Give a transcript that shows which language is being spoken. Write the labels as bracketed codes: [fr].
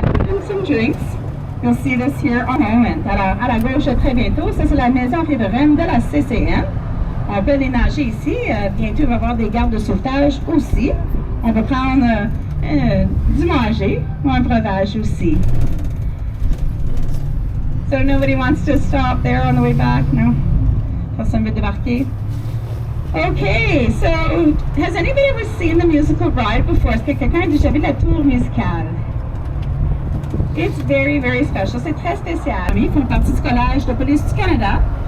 [en] And some drinks. You'll see this here on moment. [fr] Alors, à la gauche, très bientôt, ça c'est la maison riveraine de la CCN. On peut aller nager ici. Bientôt, il va y avoir des gardes de sauvetage aussi. On peut prendre du manger ou un breuvage aussi. [en] So nobody wants to stop there on the way back? No? [fr] Personne veut débarquer? [en] Okay, so has anybody ever seen the musical ride before? [fr] Est-ce que quelqu'un a déjà vu la tour musicale? [en] It's very, very special. [fr] C'est très spécial. Ils font partie du Collège de police du Canada.